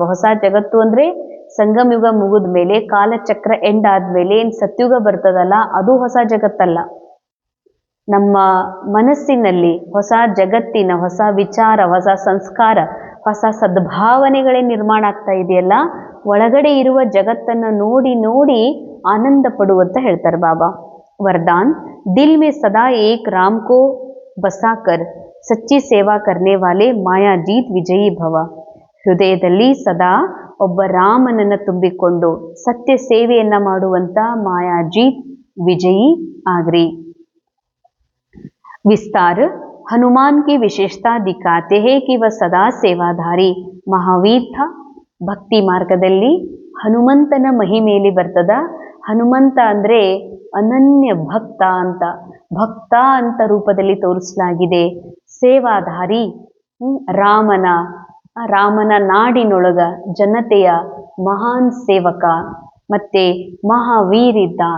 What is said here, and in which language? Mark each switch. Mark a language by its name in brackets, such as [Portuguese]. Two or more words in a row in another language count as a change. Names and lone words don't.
[Kannada] ಹೊಸ ಜಗತ್ತು ಅಂದ್ರೆ ಸಂಗಮ ಯುಗ ಮುಗಿದ ಮೇಲೆ, ಕಾಲಚಕ್ರ ಎಂಡ್ ಆದ್ಮೇಲೆ ಏನ್ ಸತ್ಯುಗ ಬರ್ತದಲ್ಲ, ಅದು ಹೊಸ ಜಗತ್ತಲ್ಲ. ನಮ್ಮ ಮನಸ್ಸಿನಲ್ಲಿ ಹೊಸ ಜಗತ್ತಿನ ಹೊಸ ವಿಚಾರ, ಹೊಸ ಸಂಸ್ಕಾರ, ಹೊಸ ಸದ್ಭಾವನೆಗಳೇ ನಿರ್ಮಾಣ ಆಗ್ತಾ ಇದೆಯಲ್ಲ, ಒಳಗಡೆ ಇರುವ ಜಗತ್ತನ್ನ ನೋಡಿ ನೋಡಿ ಆನಂದ ಪಡುವಂತ ಹೇಳ್ತಾರೆ ಬಾಬಾ. [Hindi] वरदान, दिल में सदा एक राम को बसाकर सच्ची सेवा करने वाले मायाजीत विजयी भव. [Kannada] ಹೃದಯದಲ್ಲಿ ಸದಾ ಒಬ್ಬ ರಾಮನನ್ನ ತುಂಬಿಕೊಂಡು ಸತ್ಯ ಸೇವೆಯನ್ನ ಮಾಡುವಂತ ಮಾಯಾಜೀತ್ ವಿಜಯೀ ಆಗ್ರಿ. [Hindi] विस्तार, हनुमान की विशेषता दिखाते हैं कि वह सदा सेवाधारी महावीर था. [Kannada] ಭಕ್ತಿ ಮಾರ್ಗದಲ್ಲಿ ಹನುಮಂತನ ಮಹಿಮೆಯಲ್ಲಿ ಬರ್ತದ. ಹನುಮಂತ ಅಂದ್ರೆ ಅನನ್ಯ ಭಕ್ತ ಅಂತ ರೂಪದಲ್ಲಿ ತೋರಿಸಲಾಗಿದೆ. ಸೇವಾಧಾರಿ, ರಾಮನ ನಾಡಿನೊಳಗ ಜನತೆಯ ಮಹಾನ್ ಸೇವಕ, ಮತ್ತೆ ಮಹಾವೀರ್ ಇದ್ದಾನ್.